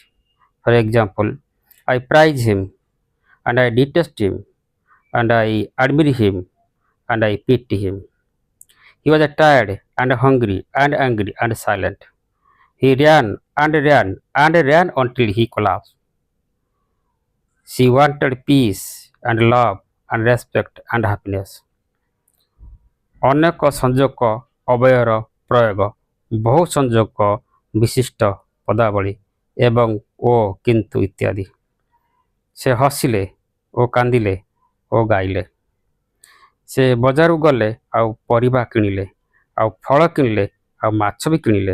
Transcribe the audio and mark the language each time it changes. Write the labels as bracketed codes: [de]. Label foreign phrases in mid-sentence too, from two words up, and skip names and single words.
[en] For example, I praise him and I detest him and I admire him and I pity him. He was tired and hungry and angry and silent. He ran and ran and ran until he collapsed. She wanted peace and love and respect and happiness. [or] ଅନେକ ସଂଯୋଗ ଅବୟର ପ୍ରୟୋଗ ବହୁ ସଂଯୋଗ ବିଶିଷ୍ଟ ପଦାବଳୀ ଏବଂ ଓ କିନ୍ତୁ ଇତ୍ୟାଦି। ସେ ହସିଲେ ଓ କାନ୍ଦିଲେ ଓ ଗାଇଲେ। ସେ ବଜାରକୁ ଗଲେ ଆଉ ପରିବା କିଣିଲେ ଆଉ ଫଳ କିଣିଲେ ଆଉ ମାଛ ବି କିଣିଲେ।